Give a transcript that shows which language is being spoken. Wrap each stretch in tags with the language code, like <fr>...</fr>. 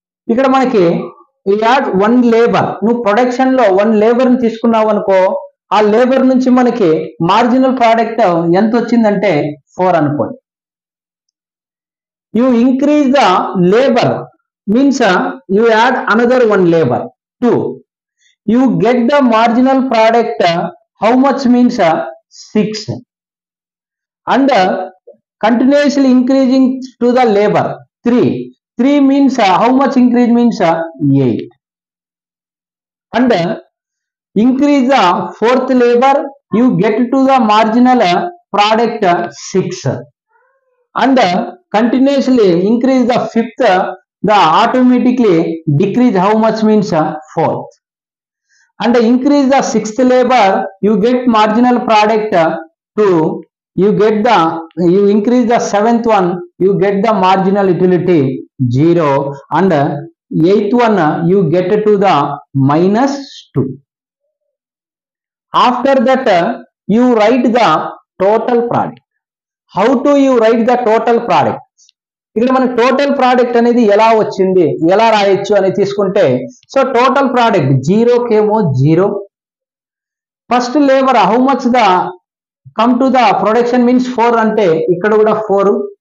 <te>ఇక్కడ మనకి add 1 labour, నువ్వు ప్రొడక్షన్ లో 1 లేబర్ ని తీసుకున్నావు అనుకో, ఆ లేబర్ నుంచి మనకి మార్జినల్ ప్రోడక్ట్ ఎంత వచ్చిందంటే 4 అనుకోండి.</te> <en>You increase the labour means you add another 1 labour 2, you get the marginal product how much means 6, and continuously increasing to the labor 3 means how much increase means 8, and increase the 4th labor, you get to the marginal product 6, and continuously increase the 5th, the automatically decrease how much means 4th, and increase the 6th labor, you get marginal product 2, you increase the 7th one, you get the marginal utility 0, and 8th one you get to the -2. After that you write the total product. How do you write the total product?</en> <te>ఇక్కడ మనకి total product అనేది ఎలా వచ్చింది, ఎలా రాయొచ్చు అని తీసుకుంటే, so total product జీరోకేమో 0,</te> <en>first labour how much the come to the production means</en> <te>4 అంటే ఇక్కడ కూడా 4.</te>